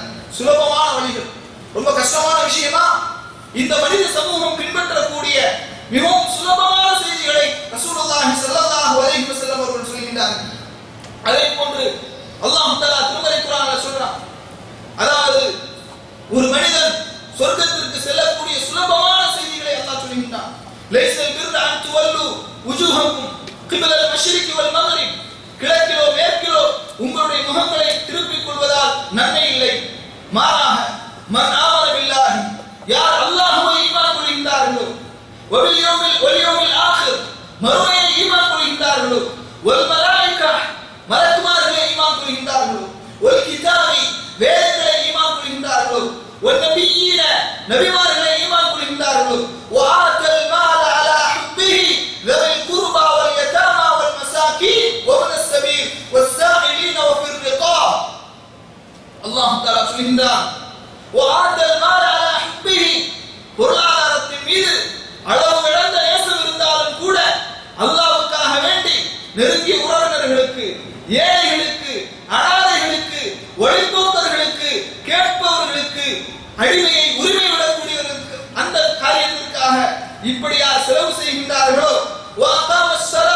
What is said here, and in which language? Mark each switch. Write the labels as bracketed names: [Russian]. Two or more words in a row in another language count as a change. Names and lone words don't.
[Tamil] சுலபமான வழிகள், ரொம்ப கஷ்டமான விஷயமா? இந்த மனித சமூகம் பின்பற்றக்கூடிய மிகவும் சுலபமான செய்திகளை [Arabic] رسول الله صلى الله عليه وسلم [Tamil] அவர்கள் சொல்கின்றார்கள். அதே போன்று [Arabic] الله تعالى [Tamil] திருமறை குர்ஆனில் சொல்றான், அதாவது ஒரு மனிதன் சொர்க்கத்திற்கு செல்லக்கூடிய சுலபமான செய்திகளை அல்லாஹ் சொல்கின்றான். [Arabic] ليس البر أن تولوا وجوهكم قبل المشرق والمغرب, [Tamil] கிழக்கிலோ மேற்கிலோ உங்களுடைய முகங்களை திருப்பிக் கொள்வதால் நன்மை இல்லை. மாறாக [Arabic] من آمن بالله, [Tamil] யார் அல்லாஹ்வை ஈமான் கொள்கின்றார்களோ, [Arabic] واليوم الآخر, [Tamil] மறுமையை ஈமான் கொள்கின்றார்களோ, கொள்கின்றார்களோ, [Arabic] والملائكة [Tamil] மலக்குமார்களை ஈமான் கொள்கின்றார்களோ, [Arabic] والكتاب [Tamil] வேதங்களை ஈமான் கொள்கின்றார்களோ, [Arabic] والنبيين [Tamil] நபிமார்களை ஈமான் கொள்கின்றார்களோ, [Arabic] وآتى المال على حبه ذوي القربى واليتامى والمساكين وابن السبيل والسائلين وفي الرقاب. الله تعالى [Tamil] சொல்கின்றார், [Arabic] وآتى المال على حبه [Tamil] பொருளாதாரத்தின் மீது அளவு கடந்த நேசம் இருந்தாலும் கூட அல்லாஹ்வுக்காக வேண்டி நெருங்கிய உறவினர்களுக்கு, ஏழைகளுக்கு, அனாதைகளுக்கு, வழிபோக்கர்களுக்கு, கேட்பவர்களுக்கு, அடிமையை உரிமை விடக்கூடியவர்களுக்கு அந்த காரியத்திற்காக இப்படி யார் செலவு செய்கின்றார்களோ, [Arabic] وأقام الصلاة